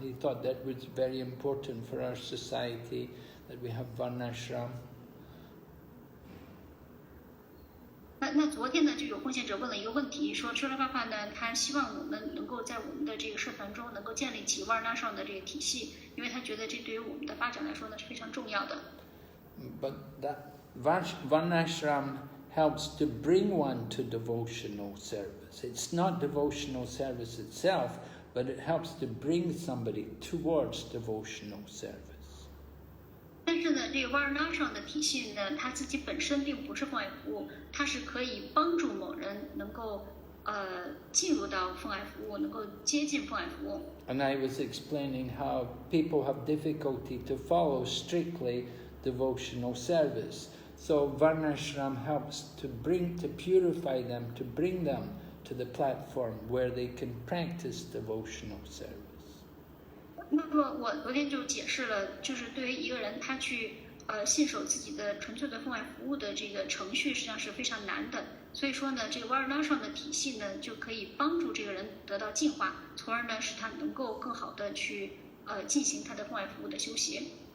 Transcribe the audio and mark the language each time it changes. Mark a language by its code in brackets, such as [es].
[en] He thought that was very important for our society, that we have Varnashram. [zh] 那昨天呢，就有奉献者问了一个问题，说Prabhupada呢，他希望我们能够在我们的这个社团中能够建立起 Varna 上的这个体系，因为他觉得这对于我们的发展来说呢是非常重要的。 [en] But that Varnashram helps to bring one to devotional service. It's not devotional service itself, but it helps to bring somebody towards devotional service. [zh] 但是呢，这个 Varna 上的体系呢，它自己本身并不是奉爱服务，它是可以帮助某人能够进入到奉爱服务，能够接近奉爱服务。 [en] And I was explaining how people have difficulty to follow strictly devotional service. So Varnashram helps to purify them, to bring them to the platform where they can practice devotional service. [zh] 那么我昨天就解释了，就是对于一个人他去信守自己的纯粹的奉爱服务的这个程序，实际上是非常难的。所以说呢，这个 Varna 上的体系呢，就可以帮助这个人得到净化，从而呢使他能够更好的去进行他的奉爱服务的修习。